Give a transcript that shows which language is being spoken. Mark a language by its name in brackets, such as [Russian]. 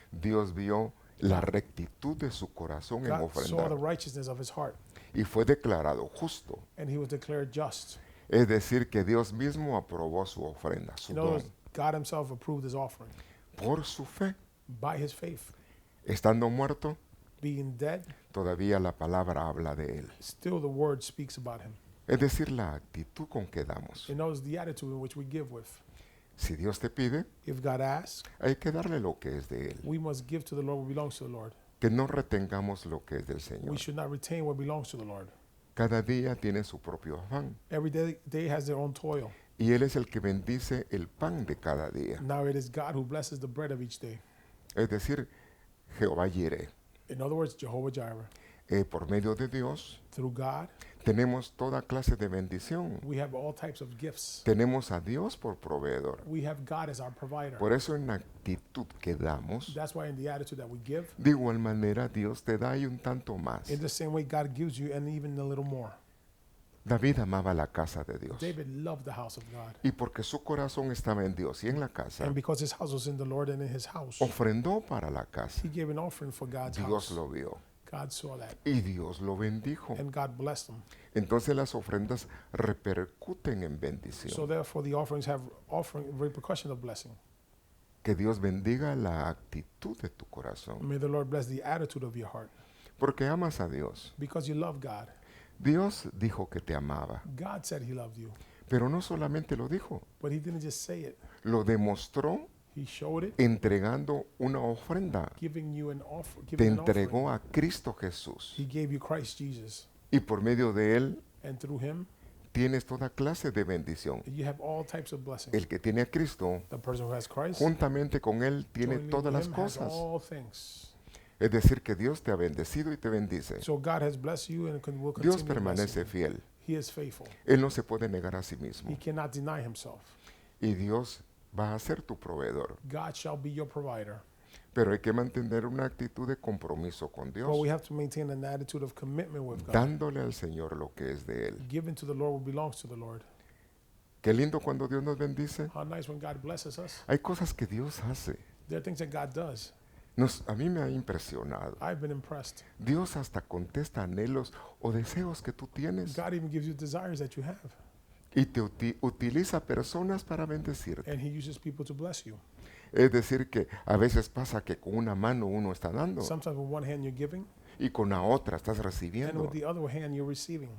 [Spanish] Dios vio la rectitud de su corazón en [English] God saw the [Spanish] ofrendar [English] righteousness of his heart, [Spanish] y fue declarado justo. [English] and he was declared just. [Spanish] Es decir, que Dios mismo aprobó su ofrenda, su [English] In other [Spanish] don, [English] words, God himself approved his offering. [Spanish] por su fe. [English] By his faith, [Spanish] Estando muerto, [English] being dead, [Spanish] todavía la palabra habla de él. [English] still the word speaks about him. [Spanish] Es decir, la actitud con que damos. [English] It knows the attitude in which we give with. [Spanish] Si Dios te pide, [English] If God asks, [Spanish] hay que darle lo que es de él. [English] we must give to the Lord what belongs to the Lord. [Spanish] Que no retengamos lo que es del [English] We [Spanish] Señor. [English] should not retain what belongs to the Lord. [Spanish] Cada día tiene su propio afán. [English] Every day has their own toil. [Spanish] Y Él es el que bendice el pan de cada día. [English] Now it is God who blesses the bread of each day. [Spanish] Es decir, Jehová Jireh. [English] In other words, Jehovah Jireh. [Spanish] Por medio de Dios [English] Through God, [Spanish] tenemos toda clase de bendición. [English] we have all types of gifts. [Spanish] Tenemos a Dios por proveedor. [English] We have God as our provider. [Spanish] Por eso en la actitud que damos, [English] That's why in the attitude that we give, [Spanish] de igual manera Dios te da y un tanto más. [English] in the same way God gives you and even a little more. [Spanish] David amaba la casa de Dios. [English] David loved the house of God. [Spanish] Y porque su corazón estaba en Dios y en la casa, [English] And because his house was in the Lord and in his house, [Spanish] ofrendó para la casa. [English] he gave an offering for God's [Spanish] Dios [English] house. [Spanish] lo vio [English] God saw that [Spanish] y Dios lo bendijo. [English] and God blessed him. [Spanish] Entonces las ofrendas repercuten en [English] So [Spanish] bendición. [English] therefore the offerings have repercussion of blessing. [Spanish] Que Dios bendiga la actitud de tu corazón. [English] May the Lord bless the attitude of your heart. [Spanish] Porque amas a Dios. [English] Because you love God. [Spanish] Dios dijo que te amaba. [English] God said he loved you. [Spanish] Pero no solamente lo dijo, [English] But he didn't just say it. [Spanish] lo demostró [English] He showed it, [Spanish] entregando una ofrenda. [English] giving you an offer. [Spanish] Te [English] Giving an offering. [Spanish] entregó a Cristo Jesús. [English] He gave you Christ Jesus. [Spanish] Y por medio de Él [English] And through him, [Spanish] tienes toda clase de bendición. [English] you have all types of blessings. [Spanish] El que tiene a Cristo, [English] The person who has Christ, [Spanish] juntamente con Él, tiene [English] joining [Spanish] todas las [English] him, has [Spanish] cosas. [English] all things. [Spanish] Es decir, que Dios te ha bendecido y te bendice. [English] So God has blessed you and will [Spanish] Dios [English] continue [Spanish] permanece [English] blessing you. [Spanish] fiel. [English] He is faithful. [Spanish] Él no se puede negar a sí [English] He [Spanish] mismo. [English] cannot deny himself. [Spanish] Y Dios va a ser tu proveedor. [English] God shall be your provider. [Spanish] Pero hay que mantener una actitud de compromiso con Dios, [English] But we have to maintain an attitude of commitment with God. [Spanish] dándole al Señor lo que es de Él. [English] Giving to the Lord what belongs to the Lord. [Spanish] Qué lindo cuando Dios nos bendice. [English] How nice when God blesses us. [Spanish] Hay cosas que Dios hace. [English] There are things that God does. [Spanish] A mí me ha impresionado. [English] I've been impressed. [Spanish] Dios hasta contesta anhelos o deseos que tú tienes [English] God even gives you desires that you have. [Spanish] y te utiliza personas para bendecirte. [English] And he uses people to bless you. [Spanish] Es decir, que a veces pasa que con una mano uno está dando [English] Sometimes with one hand you're giving, [Spanish] y con la otra estás [English] and [Spanish] recibiendo. [English] with the other hand you're receiving.